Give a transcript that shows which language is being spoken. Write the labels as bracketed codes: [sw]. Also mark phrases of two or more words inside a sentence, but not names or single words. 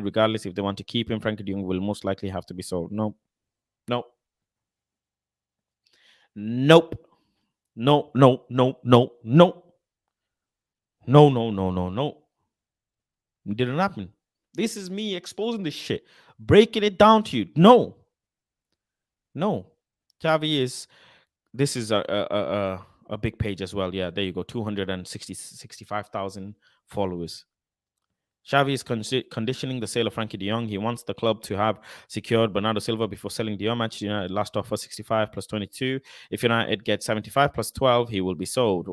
[en] Regardless, if they want to keep him, Frenkie De Jong will most likely have to be sold. Nope. No. Nope. No, no, no, no, no. No, no, no, no, no. It didn't happen. This is me exposing this shit, breaking it down to you. No. No. Xavi is, this is a big page as well. Yeah, there you go. 265,000 followers. Xavi is conditioning the sale of Frenkie De Jong. He wants the club to have secured Bernardo Silva before selling De Jong. Manchester United last offer 65 plus 22. If United gets 75 plus 12, he will be sold.